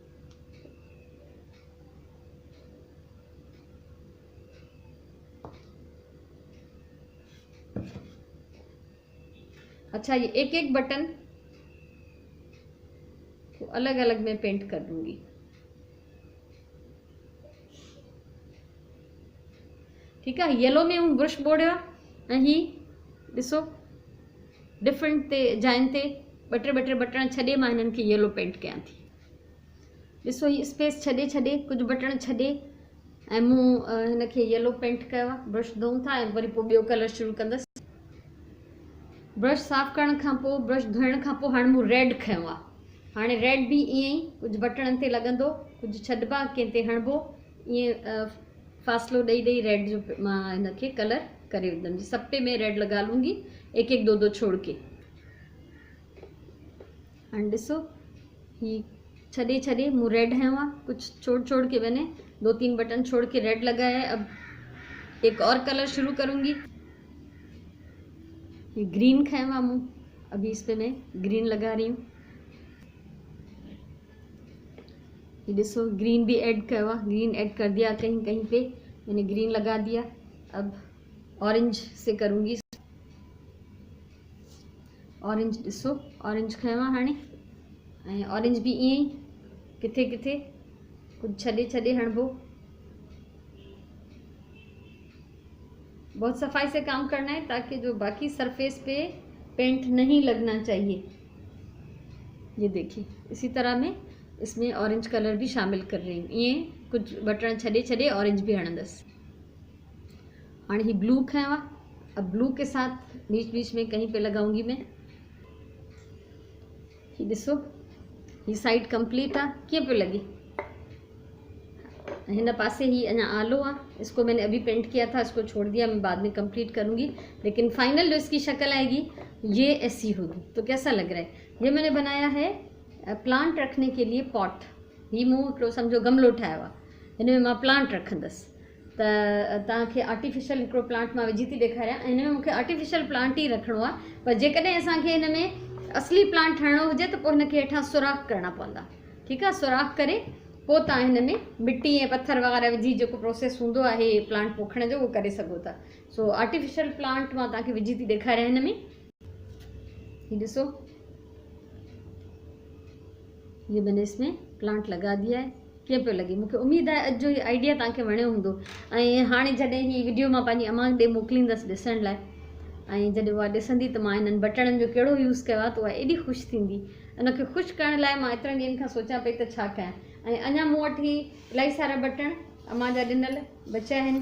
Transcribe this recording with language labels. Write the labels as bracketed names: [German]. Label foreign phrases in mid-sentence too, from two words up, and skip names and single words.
[Urdu] اچھا یہ ایک ایک بٹن کو الگ الگ میں پینٹ کر دوں گی. ٹھیک ہے, [Sindhi] येलो में हूँ ब्रश बोड़ियो ऐं ही ॾिसो डिफरेंट ते जाइन ते ॿ टे बटण छॾे मां हिननि खे [English] yellow paint [Sindhi] कयां थी। ॾिसो ही स्पेस छॾे कुझु बटण छॾे ऐं मूं हिन खे [English] yellow paint [Sindhi] कयो आहे। ब्रश धोऊं था ऐं वरी पोइ ॿियो कलर शुरू कंदसि। ब्रश साफ़ करण खां पोइ, ब्रश धोइण खां पोइ हाणे मूं रेड खयो आहे। हाणे रेड भी ईअं ई कुझु बटणनि ते लॻंदो, कुझु छॾिबा, कंहिं ते हणिबो, ईअं फ़ासिलो ॾेई रेड जो मां हिन खे कलर करे विधमि। [Urdu] سب پہ میں ریڈ لگا لوں گی، ایک ایک دو دو چھوڑ کے. [Sindhi] हाणे ॾिसो ही छॾे मूं रेड हयो आहे, [Urdu] کچھ چھوڑ کے میں نے 2-3 بٹن چھوڑ کے ریڈ لگایا ہے. اب ایک اور کلر شروع کروں گی۔ یہ گرین [Sindhi] खयो आहे मूं, [Urdu] ابھی اس پہ میں گرین لگا رہی ہوں. [Sindhi] ये ॾिसो ग्रीन भी ऐड कयो आहे, [English] green add [Urdu] کر دیا، کہیں کہیں پہ میں نے گرین لگا دیا. اب اورنج سے کروں گی. [Sindhi] ऑरेंज ॾिसो ऑरेंज खयो आहे हाणे, ऐं ऑरेंज भी ईअं ई किथे किथे कुछ छॾे हणिबो। [Urdu] بہت صفائی سے کام کرنا ہے تاکہ جو باقی سرفیس پہ پینٹ نہیں لگنا چاہیے. یہ دیکھیے اسی طرح میں اس میں [English] orange color [Urdu] بھی شامل کر رہی ہوں. [Sindhi] ये कुछ बटन छॾे ऑरेंज भी हणंदसि। हाणे ही ब्लू खयो आहे। [Urdu] اب بلیو کے ساتھ بیچ میں کہیں پہ لگاؤں گی میں. [Sindhi] ही ॾिसो ही साइड कंप्लीट आहे, कीअं पियो लॻे। हिन पासे ही अञा आलो आहे, [Urdu] اس کو میں نے ابھی پینٹ کیا تھا، اس کو چھوڑ دیا، میں بعد میں کمپلیٹ کروں گی. لیکن فائنل جو اس کی شکل آئے گی یہ ایسی ہوگی. تو کیسا لگ رہا ہے? یہ میں نے بنایا ہے پلانٹ رکھنے کے لیے پاٹ. [Sindhi] ही मूं हिकिड़ो सम्झो गमलो ठाहियो आहे, हिन में मां प्लांट रखंदसि। त तव्हांखे आर्टिफिशियल हिकिड़ो प्लांट मां विझी थी ॾेखारियां। हिन में मूंखे [English] artificial plant [Sindhi] ई रखिणो आहे, पर जेकॾहिं असांखे हिन में असली प्लांट हणिणो हुजे त पोइ हिनखे हेठां सुराख करणा पवंदा। ठीकु आहे, सुराख करे पोइ तव्हां हिन में मिट्टी ऐं पत्थर वग़ैरह विझी जेको प्रोसेस हूंदो आहे प्लांट पोखण जो उहो करे सघो था। सो [English] artificial plant [Sindhi] मां तव्हांखे विझी थी ॾेखारियां हिन में। ही ॾिसो [Urdu] یہ میں نے اس میں پلانٹ لگا دیا ہے. [Sindhi] कीअं पियो लॻे? मूंखे उमेद आहे अॼु जो ये आइडिया तव्हांखे वणियो हूंदो। ऐं हाणे जॾहिं ही वीडियो मां पंहिंजी अम्मा ॾे मोकिलींदसि ॾिसण लाइ, ऐं जॾहिं उहा ॾिसंदी त मां हिननि बटणनि जो कहिड़ो यूज़ कयो आहे त उहा एॾी ख़ुशि थींदी। उनखे ख़ुशि करण लाइ मां एतिरनि ॾींहंनि खां सोचां पई त छा कयां। ऐं अञा मूं वटि ही इलाही सारा बटण अम्मा जा ॾिनल बचिया आहिनि।